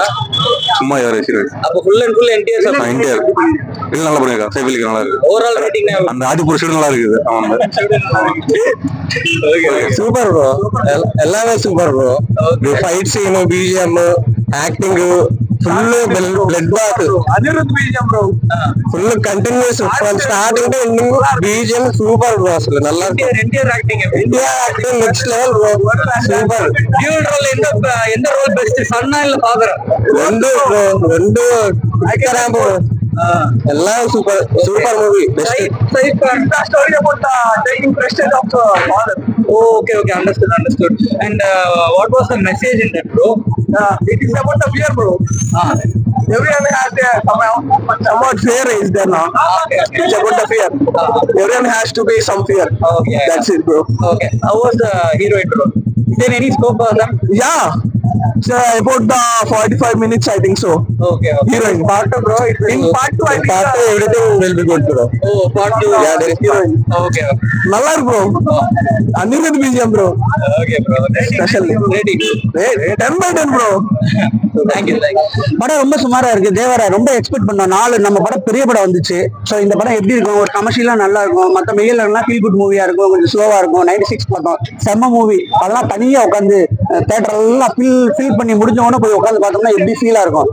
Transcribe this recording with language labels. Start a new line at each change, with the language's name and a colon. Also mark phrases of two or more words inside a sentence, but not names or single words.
Tamil: சும்மா
English: average heroine.
Tamil: அப்ப
English: full and full
Tamil: என்டிஆர் இல்ல நல்லா பண்ணிருக்கா. சைஃப் அலி கான் நல்லா இருக்கு.
English: overall rating
Tamil: அந்த ஆதிபுருஷ் நல்லா இருக்குது. ஆமா
English: super bro. எல்லாமே super bro. fight scene, BGM, acting full blood bath. అనిరుద్ధ్ BGM bro full continuous from starting to ending. BGM super bro. అసలు நல்லா ఎన్టీఆర్ యాక్టింగ్ next level bro. super. dual role
Tamil: எந்த ரோல் பெஸ்ட்? சன்னா இல்ல ஃபாதர்?
Telugu: రెండు బ్రో. రెండు ర్యాంప్
Tamil: எல்லாம் சூப்பர்.
English: super movie. Saif story about taking prestige of father. Okay, understood. And what was the message in that, bro? It is about the fear, bro. Everyone has somewhat fear is there now. It's about the fear. Everyone has to be some fear. Okay. That's it, bro. Okay. How was the heroine, bro? Is there any scope for them? Yeah. It's about the 45 minutes, I think so. Okay. Heroine. Part 2, bro. In part 2, I think everything will be good, bro. Oh, part 2. Yeah, there is heroine. Okay.
Tamil: நல்லா இருக்கு bro. அனிருத்
English: BGM bro. Okay, bro. Special rating 10/10 bro. Thank you.
Tamil: படம் ரொம்ப சுமாரா இருக்கு. தேவரா ரொம்ப எக்ஸ்பெக்ட் பண்ணோம். 4 நம்ம படம் பெரிய படம் வந்துச்சு. ஸோ இந்த படம் எப்படி இருக்கும்? ஒரு கமர்ஷியலா நல்லா இருக்கும். மற்ற மெயிலர்லாம்
English: feel good
Tamil: மூவியா இருக்கும். கொஞ்சம் ஸ்லோவா இருக்கும். 96 பார்த்தோம். செம்ம மூவி. அதெல்லாம் தனியா உட்காந்து தேட்டர் எல்லாம் ஃபீல் பண்ணி முடிஞ்ச உடனே போய் உட்காந்து பார்த்தோம்னா எப்படி ஃபீலா இருக்கும்.